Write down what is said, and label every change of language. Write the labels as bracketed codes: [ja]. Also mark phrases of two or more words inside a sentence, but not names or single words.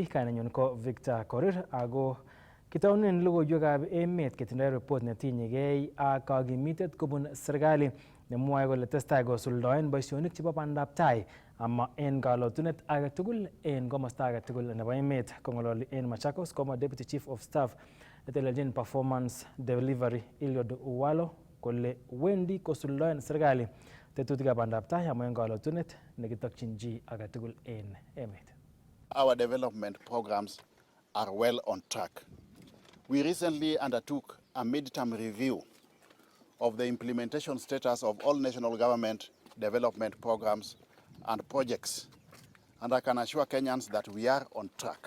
[kln] Kainenyu ko Victor Korir ako kitaunen logoiwekab emet ketindoi report netinyegei ak kakimitet kobun serikali nemwoe kole testai kosuldoen boisionik chebo bandab tai ama en kalotunet age tugul en komosta age tugul nebo emet. Kong'ololi en Machakos komwa [en] Deputy Chief of Staff [kln] netelelchin [en] performance delivery [kln] Eliud Owalo kole wendi kosuldoen serikali tetutikab bandab tai ama en kalotunet nekitokyin chi age tugul en emet. [en] Our development programs are well on track. We recently undertook a mid-term review of the implementation status of all national government development programs and projects, and I can assure Kenyans that we are on track.